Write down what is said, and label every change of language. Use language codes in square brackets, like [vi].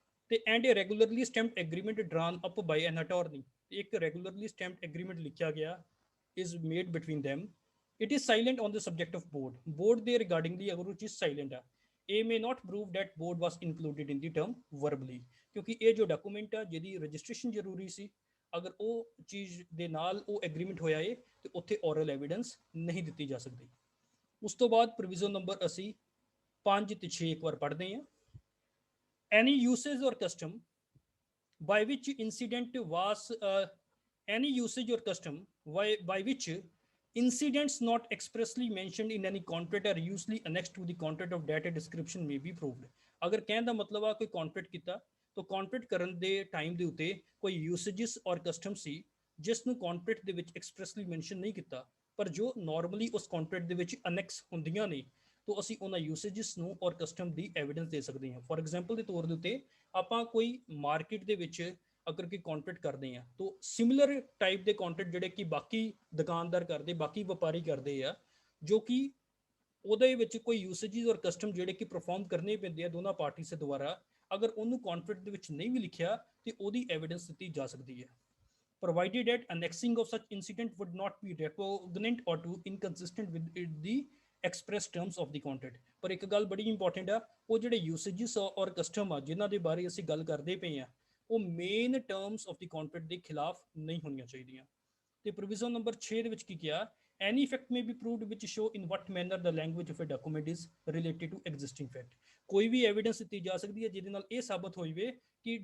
[pa] ਤੇ [en] and a regularly stamped agreement drawn up by an attorney, [pa] ਇੱਕ regularly stamped agreement ਲਿਖਿਆ ਗਿਆ [en] is made between them, it is silent on the subject of board [pa] ਦੇ regardingly ਅਗਰ ਉਹ ਚੀਜ਼ silent ਆ, ਇਹ [en] may not prove that board was included in the term verbally, [pa] ਕਿਉਂਕਿ ਇਹ ਜੋ ਡਾਕੂਮੈਂਟ ਆ ਜਿਹਦੀ ਰਜਿਸਟ੍ਰੇਸ਼ਨ ਜ਼ਰੂਰੀ ਸੀ, ਅਗਰ ਉਹ ਚੀਜ਼ ਦੇ ਨਾਲ ਉਹ ਐਗਰੀਮੈਂਟ ਹੋਇਆ ਏ ਤੇ ਉੱਥੇ ਔਰਲ ਐਵੀਡੈਂਸ ਨਹੀਂ ਦਿੱਤੀ ਜਾ ਸਕਦੀ। ਉਸ ਤੋਂ ਬਾਅਦ ਪ੍ਰੋਵੀਜ਼ਨ ਨੰਬਰ ਅਸੀਂ 5 ਤੇ 6 ਇੱਕ ਵਾਰ ਪੜ੍ਹਦੇ ਹਾਂ। [en] Any usage or custom by which incident was any usage or custom by which incidents not expressly mentioned in any contract are usually annexed to the contract of data description may be proved। [pa] ਅਗਰ ਕਹਿਣ ਦਾ ਮਤਲਬ ਆ ਕੋਈ contract ਕੀਤਾ ਤਾਂ contract ਕਰਨ ਦੇ time ਦੇ ਉੱਤੇ ਕੋਈ ਯੂਸੇजेस ਔਰ ਕਸਟਮ ਸੀ ਜਿਸ ਨੂੰ ਕੰਟਰੈਕਟ ਦੇ ਵਿੱਚ ਐਕਸਪ੍ਰੈਸਲੀ ਮੈਂਸ਼ਨ ਨਹੀਂ ਕੀਤਾ, ਪਰ ਜੋ ਨਾਰਮਲੀ ਉਸ ਕੰਟਰੈਕਟ ਦੇ ਵਿੱਚ ਅਨੈਕਸ ਹੁੰਦੀਆਂ ਨੇ, ਤਾਂ ਅਸੀਂ ਉਹਨਾਂ ਯੂਸੇजेस ਨੂੰ ਔਰ ਕਸਟਮ ਦੀ ਐਵੀਡੈਂਸ ਦੇ ਸਕਦੇ ਹਾਂ। ਫੋਰ ਐਗਜ਼ਾਮਪਲ ਦੇ ਤੌਰ ਦੇ ਉੱਤੇ ਆਪਾਂ ਕੋਈ ਮਾਰਕੀਟ ਦੇ ਵਿੱਚ ਅਗਰ ਕੋਈ ਕੰਟਰੈਕਟ ਕਰਦੇ ਆ ਤਾਂ ਸਿਮਿਲਰ ਟਾਈਪ ਦੇ ਕੰਟਰੈਕਟ ਜਿਹੜੇ ਕਿ ਬਾਕੀ ਦੁਕਾਨਦਾਰ ਕਰਦੇ, ਬਾਕੀ ਵਪਾਰੀ ਕਰਦੇ ਆ, ਜੋ ਕਿ ਉਹਦੇ ਵਿੱਚ ਕੋਈ ਯੂਸੇजेस ਔਰ ਕਸਟਮ ਜਿਹੜੇ ਕਿ ਪਰਫਾਰਮ ਕਰਨੇ ਪੈਂਦੇ ਆ ਦੋਨਾਂ ਪਾਰਟੀਆਂ ਦੇ ਦੁਆਰਾ, ਅਗਰ ਉਹਨੂੰ ਕੰਟਰੈਕਟ ਦੇ ਵਿੱਚ ਨਹੀਂ ਵੀ ਲਿਖਿਆ ਤੇ ਉਹਦੀ ਐਵੀਡੈਂਸ ਦਿੱਤੀ ਜਾ ਸਕਦੀ ਹੈ। [en] provided that annexing of such incident would not be repugnant or too inconsistent with the express terms of the contract। [pa] ਪਰ ਇੱਕ ਗੱਲ ਬੜੀ ਇੰਪੋਰਟੈਂਟ ਆ, ਉਹ ਜਿਹੜੇ ਯੂਸੇजेस ਔਰ ਕਸਟਮ ਆ ਜਿਨ੍ਹਾਂ ਦੇ ਬਾਰੇ ਅਸੀਂ ਗੱਲ ਕਰਦੇ ਪਏ ਆ, ਉਹ main terms of ਦੀ contract ਦੇ ਖਿਲਾਫ ਨਹੀਂ ਹੋਣੀਆਂ ਚਾਹੀਦੀਆਂ। ਤੇ ਪ੍ਰੋਵੀਜ਼ਨ ਨੰਬਰ 6 ਦੇ ਵਿੱਚ ਕੀ ਕਿਹਾ, [en] any fact may be proved which show in what manner the language of a document is related to existing fact। [pa] ਕੋਈ ਵੀ ਐਵੀਡੈਂਸ ਦਿੱਤੀ ਜਾ ਸਕਦੀ ਹੈ ਜਿਹਦੇ ਨਾਲ ਇਹ ਸਾਬਤ ਹੋਈਵੇ ਕਿ